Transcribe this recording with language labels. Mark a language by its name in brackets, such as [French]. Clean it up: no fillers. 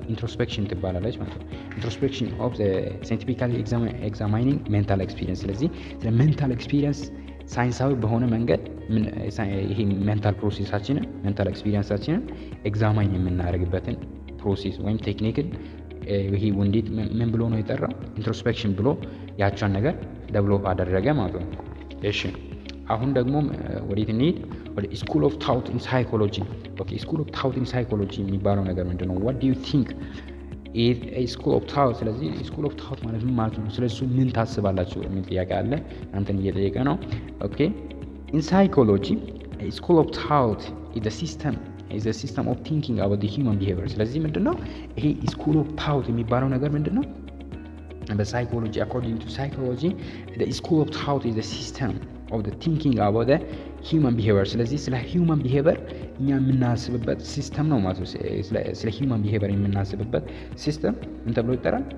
[Amharic] ኢንትሮስፔክሽን ትባላለች ማለት ነው። [English] ኢንትሮስፔክሽን ኦፍ ሳይንቲፊካሊ ኤግዛማይኒንግ ሜንታል ኤክስፒሪየንስ። [Amharic] ስለዚህ ስለ ሜንታል ኤክስፒሪየንስ ሳይንሳዊ በሆነ መንገድ ይሄ ሜንታል ፕሮሴሳችንን ሜንታል ኤክስፒሪየንሳችንን ኤግዛማይን የምናደርግበትን ፕሮሴስ ወይም ቴክኒክን ይሄ ውንዲት ምን ብሎ ነው የጠራው? ኢንትሮስፔክሽን ብሎ ያቻን ነገር ዴቨሎፕ አደረገ ማለት ነው። እሺ አሁን ደግሞ ወዴት እንሂድ? ወደ ስኩል ኦፍ ታውት ኢን ሳይኮሎጂ። ኦኬ ስኩል ኦፍ ታውት ኢን ሳይኮሎጂ የሚባለው ነገር ምንድነው? [English] what do you think is a school of thought? [Amharic] ስለዚህ ስኩል ኦፍ ታውት ማለት ምን ማለት ነው? ስለሱ ምን ታስባላችሁ የሚል ጥያቄ አለ። አንተን እየጠየቀ ነው። ኦኬ [English] in psychology a school of thought is a system of thinking about the human behavior። [Amharic] ስለዚህ ምንድነው ይሄ ስኩል ኦፍ ታውት የሚባለው ነገር ምንድነው? በሳይኮሎጂ [English] according to psychology the school of thought is a system of the thinking about the human behavior። [Amharic] ስለዚህ ስለ human behavior እኛ የምናስብበት ሲስተም ነው ማለት ነው። ስለ human behavior የምናስብበት ሲስተም ምን ተብሎ ይጠራል?